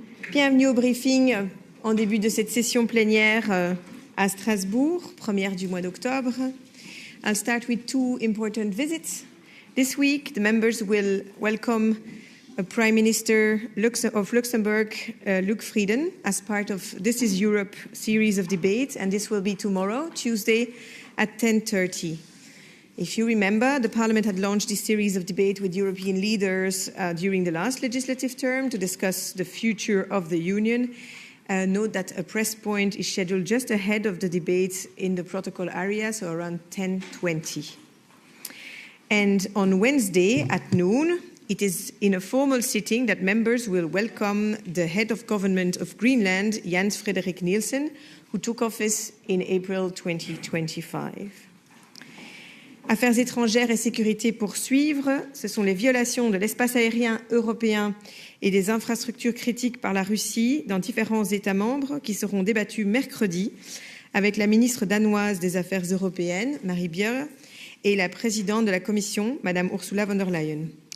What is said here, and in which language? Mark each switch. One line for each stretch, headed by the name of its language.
French: Bienvenue au briefing en début de cette session plénière à Strasbourg, première du mois d'octobre.
English: I'll start with two important visits. This week, the members will welcome Prime Minister of Luxembourg, Luc Frieden, as part of This is Europe series of debates, and this will be tomorrow, Tuesday, at 10:30. If you remember, the Parliament had launched this series of debate with European leaders during the last legislative term to discuss the future of the Union. Note that a press point is scheduled just ahead of the debate in the protocol area, so around 10:20. And on Wednesday at noon, it is in a formal sitting that members will welcome the head of government of Greenland, Jens Frederik Nielsen, who took office in April 2025.
French: Affaires étrangères et sécurité poursuivre, ce sont les violations de l'espace aérien européen et des infrastructures critiques par la Russie dans différents États membres qui seront débattues mercredi avec la ministre danoise des Affaires européennes, Marie Bjerre, et la présidente de la Commission, Madame Ursula von der Leyen.